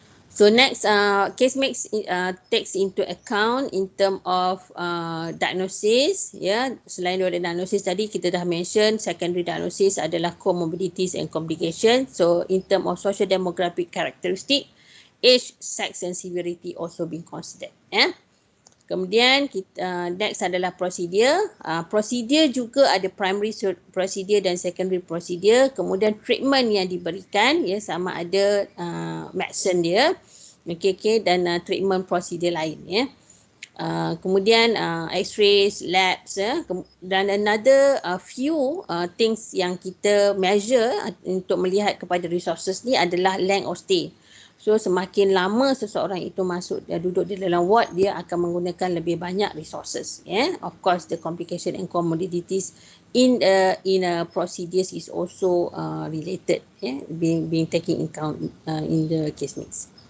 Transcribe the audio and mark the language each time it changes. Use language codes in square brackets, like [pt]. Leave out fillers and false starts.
[en] So next, Casemix takes into account in term of diagnosis. [ms] Ya, selain daripada diagnosis tadi kita dah mention secondary diagnosis adalah comorbidities and complications. [en] So in term of social demographic characteristic, age, sex and severity also being considered. [ms] Ya. Kemudian kita next adalah procedure. Procedure juga ada primary procedure dan secondary procedure. Kemudian treatment yang diberikan ya, sama ada medicine dia, okay, dan treatment procedure lain ya. Kemudian x-rays, labs ya, dan another few things yang kita measure untuk melihat kepada resources ni adalah length of stay. So semakin lama seseorang itu duduk di dalam ward, dia akan menggunakan lebih banyak resources. [en] Yeah? Of course, the complication and comorbidities in procedures is also related, yeah? being taken in account in the Casemix.